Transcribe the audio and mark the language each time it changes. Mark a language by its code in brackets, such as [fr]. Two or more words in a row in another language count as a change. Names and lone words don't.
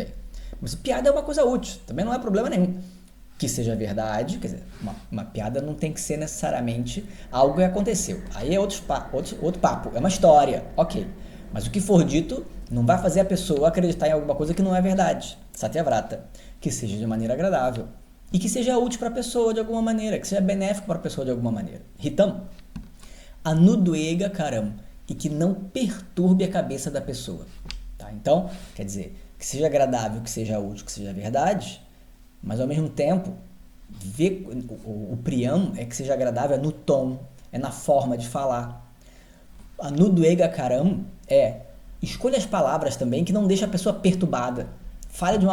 [pt] Mas piada é uma coisa útil, também não é problema nenhum. Que seja verdade, quer dizer, uma piada não tem que ser necessariamente algo que aconteceu. Aí é outro papo, é uma história, ok. Mas o que for dito não vai fazer a pessoa acreditar em alguma coisa que não é verdade. Satyavrata. Que seja de maneira agradável. E que seja útil para a pessoa de alguma maneira, que seja benéfico para a pessoa de alguma maneira. [sa] हितम्। अनुद्वेग करम्. [pt] E que não perturbe a cabeça da pessoa. Tá? Então, quer dizer, que seja agradável, que seja útil, que seja verdade. Mas ao mesmo tempo, o Priyam é que seja agradável no tom, é na forma de falar. [sa] अनुद्वेग करम् [pt] escolha as palavras também que não deixa a pessoa perturbada.